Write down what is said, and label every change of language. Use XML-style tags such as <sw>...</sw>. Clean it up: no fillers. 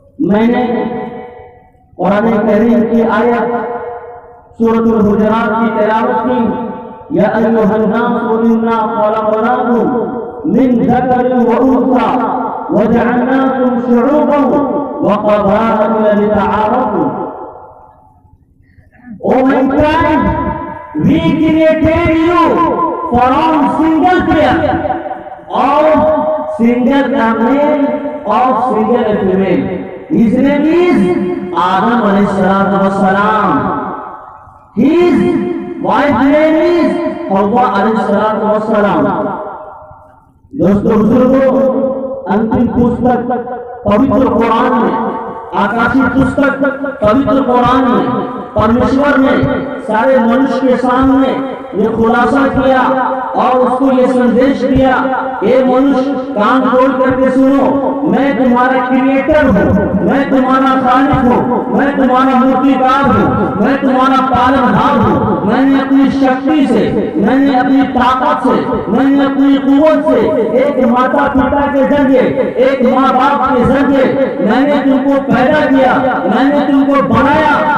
<ur>میں نے قرآن کریم کی آیت سورۃ الحجرات کی تلاوت کی،</ur> <ar>یا ایھا الناس انا خلقناکم من ذکر وانثى وجعلناکم شعوبا وقبائل لتعارفوا۔</ar> <en>O mankind, we created you from single pair of single male of single female. His name is Adam alayhi salatu wassalam. His wife name is Hawwa alayhi salatu wassalam.</en> <ur>دوستو بزرگوں، انتم پستک پوتر قرآن میں، آکاشی پستک پوتر قرآن میں پرمیشور نے سارے منش کے سامنے یہ خلاصہ کیا اور اس کو یہ سندیش دیا، اے منش کان کھول کر کے سنو، میں تمہارا کریٹر ہوں، میں تمہارا خالق ہوں، میں تمہارا مورتیکار ہوں، میں تمہارا پالنہار ہوں۔ میں نے اپنی شکتی سے، میں نے اپنی طاقت سے، میں نے اپنی قوت سے، ایک ماتا پتا کے ذریعے، ایک ماں باپ کے ذریعے میں نے تم کو پیدا کیا، میں نے تم کو بنایا۔</ur>